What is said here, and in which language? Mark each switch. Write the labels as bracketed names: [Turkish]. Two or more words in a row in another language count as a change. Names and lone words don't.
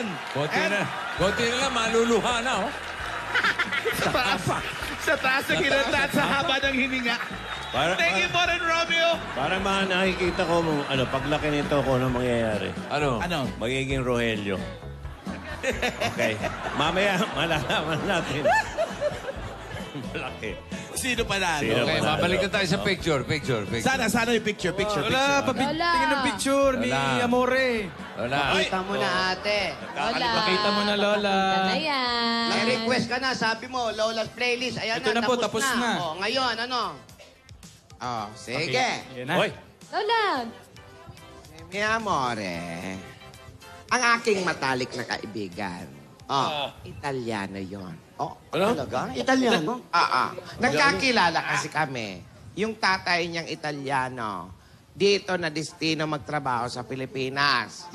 [Filipino] Konti na lang, maluluha na, oh. Sa taas ng kinanta at sa haba ng hininga. [English] Thank you, Von and Romeo! [Filipino] Parang mga nakikita ko, ano, paglaki nito ko na mangyayari. Ano? Ano? Magiging Rogelio. Okay. Mamaya, malalaman natin. Malaki. Sino pa na? Sino? Okay, babalik na tayo sa picture. Sana yung picture. Wala, tingin ng picture ni Wala. Amore. Wala. Pakita mo na, ate. Lola. Pakita mo na, Lola. Ganda na yan. May request ka na, sabi mo, [English] Lola's playlist. [Filipino] Ayan Ito na, na po, tapos na. Oh, ngayon, ano? Oh, sige. Yan na. Hoy, Lola. [Italian] Mi amore, [Filipino] ang aking matalik na kaibigan, Italiano yon. Oh, talaga? Italiano? Nagkakilala kasi kami. Yung tatay niyang Italiano, dito na destino magtrabaho sa Pilipinas.